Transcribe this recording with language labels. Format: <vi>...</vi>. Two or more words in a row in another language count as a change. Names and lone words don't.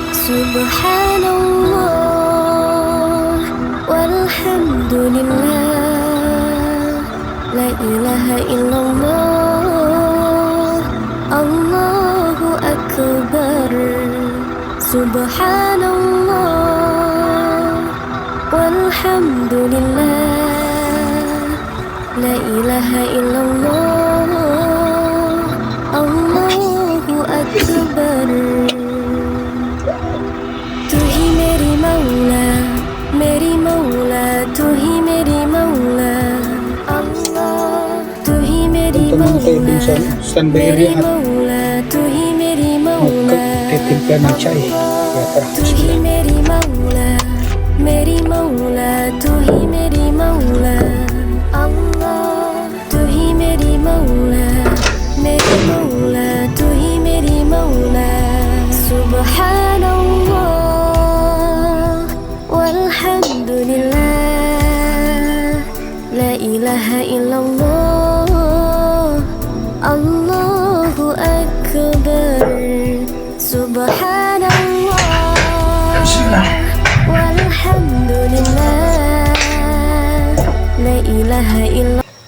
<ar>سبحان الله والحمد لله لا إله إلا الله الله أكبر سبحان الله والحمد لله لا إله إلا الله الله أكبر</ar> <hi>तू ही मेरी मौला तू ही मेरी मौला अल्लाह तू ही मेरी</hi> <tl>Punta muna tayo dun sa standby</tl> <hi>मेरी</hi> <tl>area at</tl> <hi>मौला तू ही मेरी मौला</hi> <tl>magtitimpla ng chai. Kaya tara,</tl> <hi>तू ही</hi> <tl>bismillah.</tl> <hi>मेरी मौला तू ही मेरी मौला अल्लाह तू ही मेरी मौला तू ही मेरी मौला</hi> <ar>سبحان الله والحمد لله لا إله إلا الله الله أكبر سبحان الله والحمد لله لا إله إلا</ar>